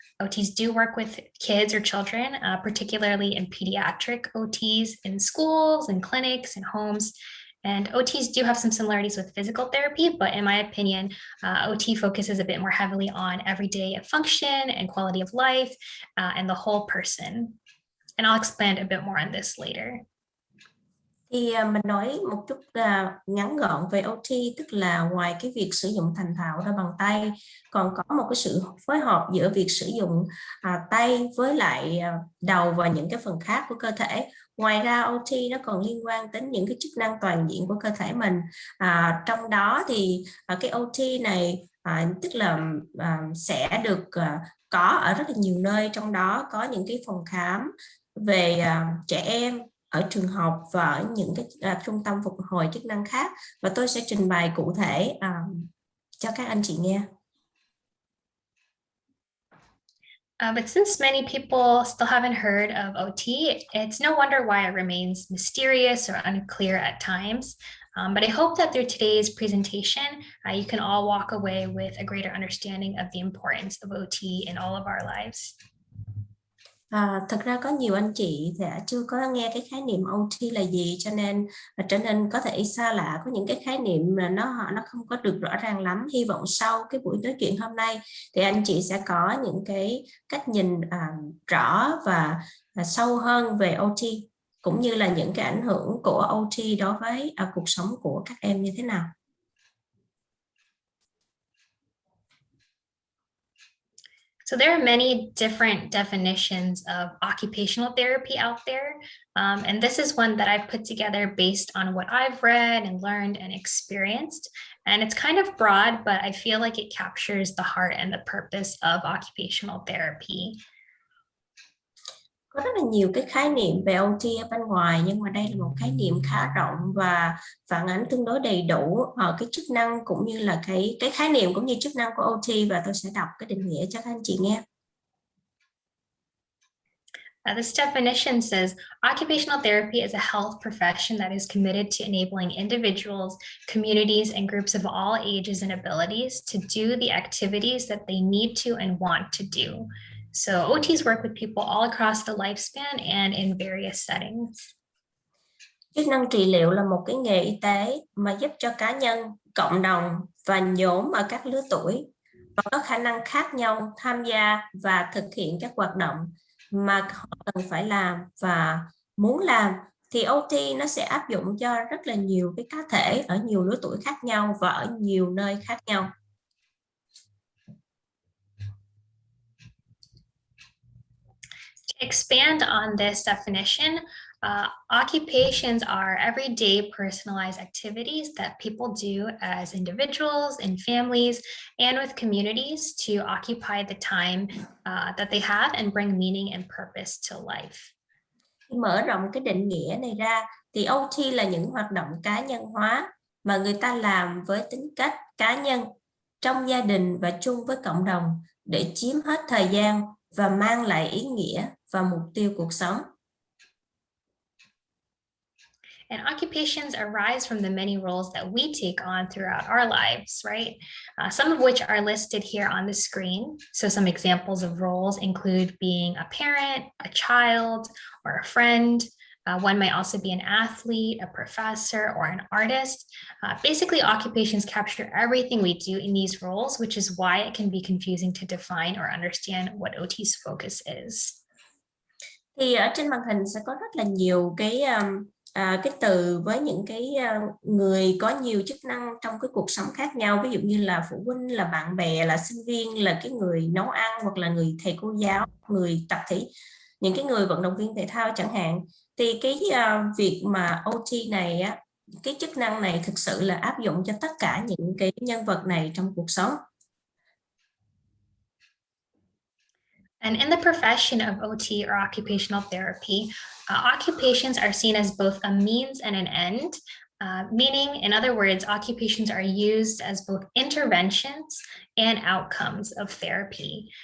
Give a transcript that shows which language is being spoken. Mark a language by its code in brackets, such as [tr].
[en] OTs do work with kids or children, particularly in pediatric OTs in schools and clinics and homes. And OTs do have some similarities with physical therapy, but in my opinion, OT focuses a bit more heavily on everyday function and quality of life and the whole person. And I'll expand a bit more on this later. [vi] Thì mình nói một chút ngắn gọn về OT, tức là ngoài cái việc sử dụng thành thạo ra bằng tay, còn có một cái sự phối hợp giữa việc sử dụng tay với lại đầu và những cái phần khác của cơ thể. Ngoài ra OT nó còn liên quan đến những cái chức năng toàn diện của cơ thể mình. Trong đó thì cái OT này tức là sẽ được có ở rất là nhiều nơi, trong đó có những cái phòng khám về trẻ em ở trường học và ở những cái trung tâm phục hồi chức năng khác, và tôi sẽ trình bày cụ thể cho các anh chị nghe. [en] But since many people still haven't heard of OT, it's no wonder why it remains mysterious or unclear at times. But I hope that through today's presentation, you can all walk away with a greater understanding of the importance of OT in all of our lives. [vi] Thật ra có nhiều anh chị thì chưa có nghe cái khái niệm OT là gì, cho nên trở nên có thể xa lạ, có những cái khái niệm mà nó không có được rõ ràng lắm. Hy vọng sau cái buổi nói chuyện hôm nay thì anh chị sẽ có những cái cách nhìn rõ và sâu hơn về OT, cũng như là những cái ảnh hưởng của OT đối với cuộc sống của các em như thế nào. [en] So there are many different definitions of occupational therapy out there. And this is one that I've put together based on what I've read and learned and experienced. And it's kind of broad, but I feel like it captures the heart and the purpose of occupational therapy. [vi] Có rất là nhiều cái khái niệm về OT ở bên ngoài, nhưng mà đây là một khái niệm khá rộng và phản ánh tương đối đầy đủ cái chức năng cũng như là cái khái niệm cũng như chức năng của OT, và tôi sẽ đọc cái định nghĩa cho các anh chị nghe. [en] This definition says occupational therapy is a health profession that is committed to enabling individuals, communities, and groups of all ages and abilities to do the activities that they need to and want to do. So OTs work with people all across the lifespan and in various settings. [vi] Chức năng trị liệu là một cái nghề y tế mà giúp cho cá nhân, cộng đồng và nhóm ở các lứa tuổi và có khả năng khác nhau tham gia và thực hiện các hoạt động mà họ cần phải làm và muốn làm, thì OT nó sẽ áp dụng cho rất là nhiều cái cá thể ở nhiều lứa tuổi khác nhau và ở nhiều nơi khác nhau. [en] To expand on this definition, occupations are everyday personalized activities that people do as individuals, in families, and with communities to occupy the time that they have and bring meaning and purpose to life. [vi] Khi mở rộng cái định nghĩa này ra, thì OT là những hoạt động cá nhân hóa mà người ta làm với tính cách cá nhân, trong gia đình và chung với cộng đồng để chiếm hết thời gian và mang lại ý nghĩa và mục tiêu cuộc sống. [en] And occupations arise from the many roles that we take on throughout our lives, right? Some of which are listed here on the screen. So some examples of roles include being a parent, a child, or a friend. One might also be an athlete, a professor, or an artist. Basically, occupations capture everything we do in these roles, which is why it can be confusing to define or understand what OT's focus is. [vi] Thì ở trên màn hình sẽ có rất là nhiều cái từ với những cái người có nhiều chức năng trong cái cuộc sống khác nhau, ví dụ như là phụ huynh, là bạn bè, là sinh viên, là cái người nấu ăn, hoặc là người thầy cô giáo, người tập thể, những cái người vận động viên thể thao chẳng hạn. Thì cái việc mà OT này á, cái chức năng này thực sự là áp dụng cho tất cả những cái nhân vật này trong cuộc sống. [en] And in the profession of OT or occupational therapy, occupations are seen as both a means and an end, meaning, in other words, occupations are used as both interventions and outcomes of therapy.